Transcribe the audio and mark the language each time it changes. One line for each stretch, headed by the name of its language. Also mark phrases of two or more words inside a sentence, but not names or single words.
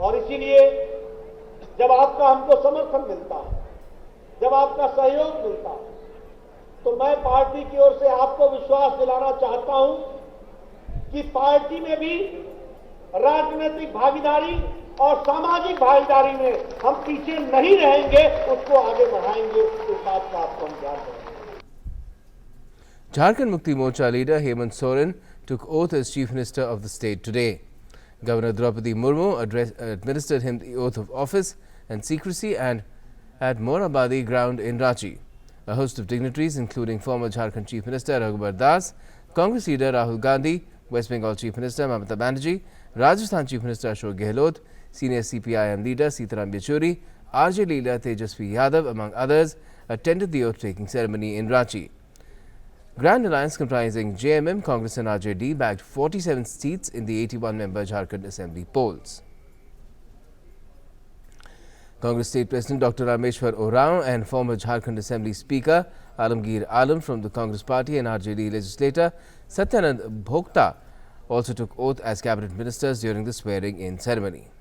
Hindi: और इसीलिए जब आपका हमको समर्थन मिलता है, जब आपका सहयोग मिलता है, तो मैं पार्टी की ओर से आपको विश्वास दिलाना चाहता हूं कि पार्टी में भी राजनीतिक भागीदारी और सामाजिक भागीदारी में हम पीछे नहीं रहेंगे, उसको आगे बढ़ाएंगे। इस बात का आपको हम ध्यान देंगे।
English: Jharkhand Mukti Morcha leader Hemant Soren took oath as Chief Minister of the state today. Governor Draupadi Murmu administered him the oath of office and secrecy and at Morabadi ground in Ranchi. A host of dignitaries, including former Jharkhand Chief Minister Raghubar Das, Congress leader Rahul Gandhi, West Bengal Chief Minister Mamata Banerjee, Rajasthan Chief Minister Ashok Gehlot, senior CPIM leader Sitaram Yechuri, RJ leader Tejasvi Yadav, among others, attended the oath-taking ceremony in Ranchi. Grand Alliance comprising JMM, Congress and RJD bagged 47 seats in the 81-member Jharkhand Assembly polls. Congress State President Dr. Rameshwar Oraon and former Jharkhand Assembly Speaker Alamgir Alam from the Congress Party and RJD legislator Satyanand Bhokta also took oath as cabinet ministers during the swearing-in ceremony.